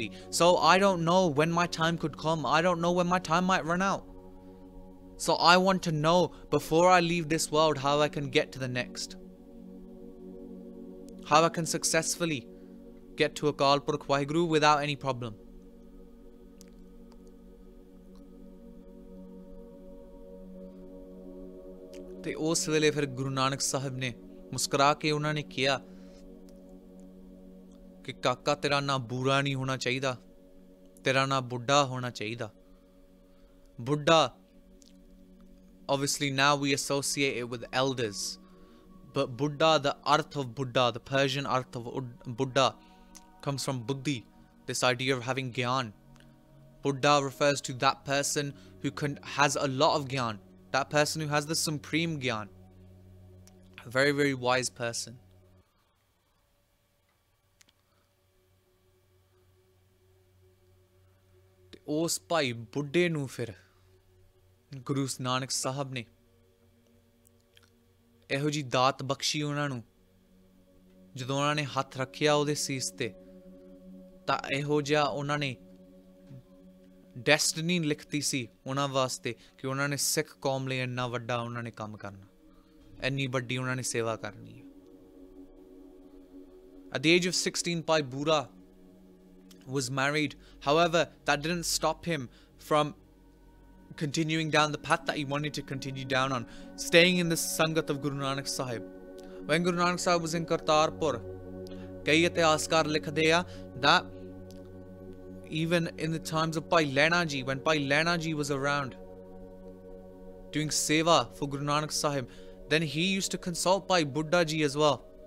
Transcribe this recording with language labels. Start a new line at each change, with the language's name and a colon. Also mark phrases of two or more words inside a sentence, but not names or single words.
English: So I don't know when my time could come. I don't know when my time might run out. So I want to know before I leave this world how I can get to the next. How I can successfully get to Akal Purkh Waheguru without any problem.
Punjabi: ਤੇ ਉਸ ਵੇਲੇ ਫਿਰ ਗੁਰੂ ਨਾਨਕ ਸਾਹਿਬ ਨੇ ਮੁਸਕਰਾ ਕੇ ਉਹਨਾਂ ਨੇ ਕਿਹਾ ਕਿ ਕਾਕਾ ਤੇਰਾ ਨਾਂ ਬੂਰਾ ਨਹੀਂ ਹੋਣਾ ਚਾਹੀਦਾ, ਤੇਰਾ ਨਾਂ ਬੁੱਢਾ ਹੋਣਾ ਚਾਹੀਦਾ। ਬੁੱਢਾ,
English: obviously now we associate it with elders, but Buddha, the arth of Buddha, the Persian arth of Buddha comes from buddhi, this idea of having gyan. Buddha refers to that person who has a lot of gyan, that person who has the supreme gyan, a very, very wise person.
Punjabi: ਉਸ ਭਾਈ ਬੁੱਢੇ ਨੂੰ ਫਿਰ ਗੁਰੂ ਨਾਨਕ ਸਾਹਿਬ ਨੇ ਇਹੋ ਜੀ ਦਾਤ ਬਖਸ਼ੀ ਉਹਨਾਂ ਨੂੰ। ਜਦੋਂ ਉਹਨਾਂ ਨੇ ਹੱਥ ਰੱਖਿਆ ਉਹਦੇ ਸੀਸ ਤੇ, ਤਾਂ ਇਹੋ ਜਿਹਾ ਉਹਨਾਂ ਨੇ ਡੈਸਟਨੀ ਲਿਖਤੀ ਸੀ ਉਹਨਾਂ ਵਾਸਤੇ ਕਿ ਉਹਨਾਂ ਨੇ ਸਿੱਖ ਕੌਮ ਲਈ ਇੰਨਾ ਵੱਡਾ ਉਹਨਾਂ ਨੇ ਕੰਮ ਕਰਨਾ, ਇੰਨੀ ਵੱਡੀ ਉਹਨਾਂ ਨੇ ਸੇਵਾ ਕਰਨੀ ਹੈ।
English: At the age of 16, Bhai Bura was married. However, that didn't stop him from continuing down the path that he wanted to continue down on, staying in the Sangat of Guru Nanak Sahib. When Guru Nanak Sahib was in Kartarpur,
Punjabi: ਕਈ ਇਤਿਹਾਸਕਾਰ ਲਿਖਦੇ ਆ
English: that even in the times of Bhai Lehna Ji, when Bhai Lehna Ji was around doing seva for Guru Nanak Sahib, then he used to consult Bhai Buddha Ji as well.